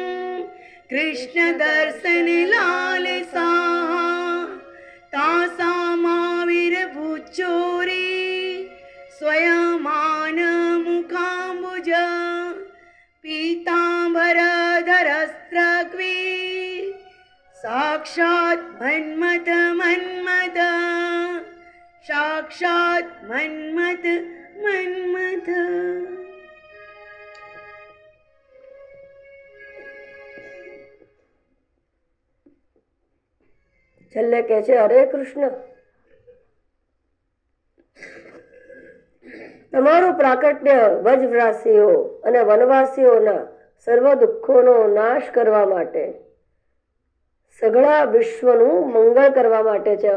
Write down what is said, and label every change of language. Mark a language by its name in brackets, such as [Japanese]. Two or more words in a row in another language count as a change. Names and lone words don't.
[Sanskrit] कृष्णदर्शनलालसा तासामाविर्भुच्चोरी स्वयमानमुखाम्बुज पीताम्बरधरस्रग्वी साक्षात् मन्मथ मन्मथ साक्षात् मन्मथ मन्मथ। [Gujarati] છેલ્લે કહે છે, હરે કૃષ્ણ, તમારું પ્રાકટ્ય વ્રજવાસીઓ અને વનવાસીઓના સર્વ દુઃખોનો નાશ કરવા માટે, સઘળા વિશ્વનું મંગળ કરવા માટે છે.